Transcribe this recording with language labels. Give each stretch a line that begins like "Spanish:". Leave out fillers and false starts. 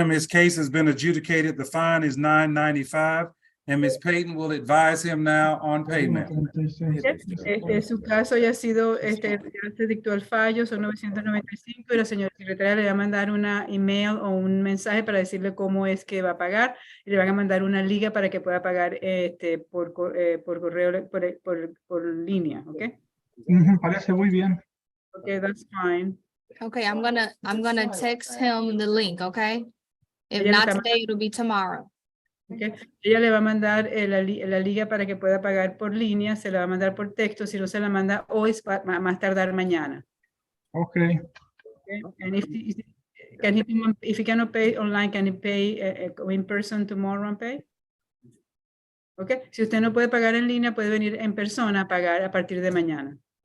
English: him his case has been adjudicated. The fine is $995, and Miss Payton will advise him now on payment. 136.
Spanish: su caso ya ha sido, ya se dictó el fallo, son 995, y la señora secretaria le va a mandar una email o un mensaje para decirle cómo es que va a pagar, y le van a mandar una liga para que pueda pagar por correo, por línea, ¿ok? Ujú, parece muy bien.
English: Okay, that's fine. Okay, I'm gonna text him the link, okay? If
Spanish: Ella lo
English: not
Spanish: está
English: today, it'll be tomorrow. Okay.
Spanish: Ella le va a mandar la liga para que pueda pagar por línea, se la va a mandar por texto, si no se la manda hoy, más tardar mañana. Ok,
English: Okay? And if he cannot pay online, can he pay in person tomorrow and pay? Okay.
Spanish: Si usted no puede pagar en línea, puede venir en persona a pagar a partir de mañana.